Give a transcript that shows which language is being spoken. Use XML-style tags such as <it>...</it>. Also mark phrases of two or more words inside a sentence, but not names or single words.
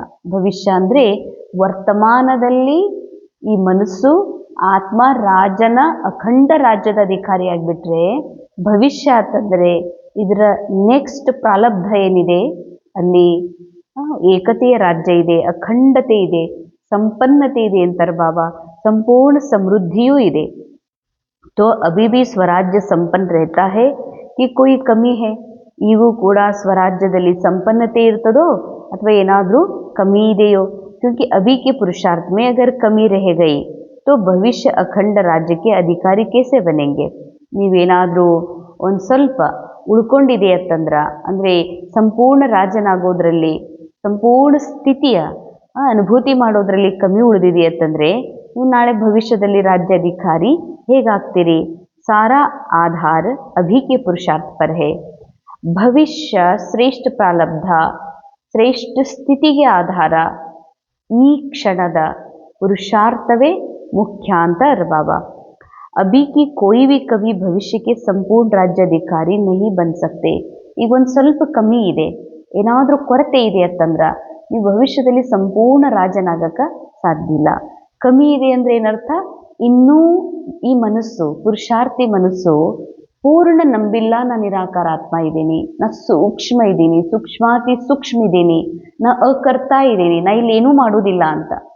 <kn>ಭವಿಷ್ಯ ಅಂದರೆ ವರ್ತಮಾನದಲ್ಲಿ ಈ ಮನಸ್ಸು ಆತ್ಮ ರಾಜನ ಅಖಂಡ ರಾಜ್ಯದ ಅಧಿಕಾರಿಯಾಗಿಬಿಟ್ರೆ, ಭವಿಷ್ಯ ಅಂತಂದರೆ ಇದರ ನೆಕ್ಸ್ಟ್ ಪ್ರಾರಬ್ಧ ಏನಿದೆ ಅಲ್ಲಿ ಏಕತೆಯ ರಾಜ್ಯ ಇದೆ, ಅಖಂಡತೆ ಇದೆ, ಸಂಪನ್ನತೆ ಇದೆ ಅಂತಾರೆ ಬಾಬಾ. ಸಂಪೂರ್ಣ ಸಮೃದ್ಧಿಯೂ ಇದೆ.</kn> <hi>तो अभी भी स्वराज्य संपन्न रहता है कि कोई कमी है.</hi> <kn>ಈಗೂ ಕೂಡ ಸ್ವರಾಜ್ಯದಲ್ಲಿ ಸಂಪನ್ನತೆ ಇರ್ತದೋ ಅಥವಾ ಏನಾದರೂ ಕಮ್ಮಿ ಇದೆಯೋ.</kn> <hi>क्योंकि अभी के पुरुषार्थ में अगर कमी रह गई तो भविष्य अखंड राज्य के अधिकारी कैसे बनेंगे.</hi> <kn>ನೀವೇನಾದರೂ ಒಂದು ಸ್ವಲ್ಪ ಉಳ್ಕೊಂಡಿದೆ ಅಂತಂದ್ರೆ, ಅಂದರೆ ಸಂಪೂರ್ಣ ರಾಜನಾಗೋದ್ರಲ್ಲಿ ಸಂಪೂರ್ಣ ಸ್ಥಿತಿಯ ಅನುಭೂತಿ ಮಾಡೋದ್ರಲ್ಲಿ ಕಮ್ಮಿ ಉಳಿದಿದೆ ಅಂತಂದರೆ ನೀವು ನಾಳೆ ಭವಿಷ್ಯದಲ್ಲಿ ರಾಜ್ಯಾಧಿಕಾರಿ ಹೇಗಾಗ್ತೀರಿ.</kn> <hi>सारा आधार अभी के पुरुषार्थ पर है.</hi> <kn>ಭವಿಷ್ಯ ಶ್ರೇಷ್ಠ ಪ್ರಾರಬ್ಧ ಶ್ರೇಷ್ಠ ಸ್ಥಿತಿಗೆ ಆಧಾರ ಈ ಕ್ಷಣದ ಪುರುಷಾರ್ಥವೇ ಮುಖ್ಯ ಅಂತ ಬಾಬಾ.</kn> <hi>अभी की कोई भी कभी भविष्य के संपूर्ण राज्याधिकारी नहीं बन सकते.</hi> <kn>ಈಗ ಒಂದು ಸ್ವಲ್ಪ ಕಮ್ಮಿ ಇದೆ, ಏನಾದರೂ ಕೊರತೆ ಇದೆ ಅಂತಂದ್ರೆ ನೀವು ಭವಿಷ್ಯದಲ್ಲಿ ಸಂಪೂರ್ಣ ರಾಜನಾಗಕ್ಕೆ ಸಾಧ್ಯ ಇಲ್ಲ. ಕಮ್ಮಿ ಇದೆ ಅಂದರೆ ಏನರ್ಥ, ಇನ್ನೂ ಈ ಮನಸ್ಸು ಪುರುಷಾರ್ಥಿ ಮನಸ್ಸು ಪೂರ್ಣ ನಂಬಿಲ್ಲ ನಾನು ನಿರಾಕಾರ ಆತ್ಮ ಇದ್ದೀನಿ, ನಾ ಸೂಕ್ಷ್ಮ ಇದ್ದೀನಿ, ಸೂಕ್ಷ್ಮಾತಿ ಸೂಕ್ಷ್ಮ ಇದ್ದೀನಿ, ನಾ ಅಕರ್ತಾ ಇದ್ದೀನಿ, ನಾ ಇಲ್ಲಿ ಏನೂ ಮಾಡೋದಿಲ್ಲ ಅಂತ.</kn>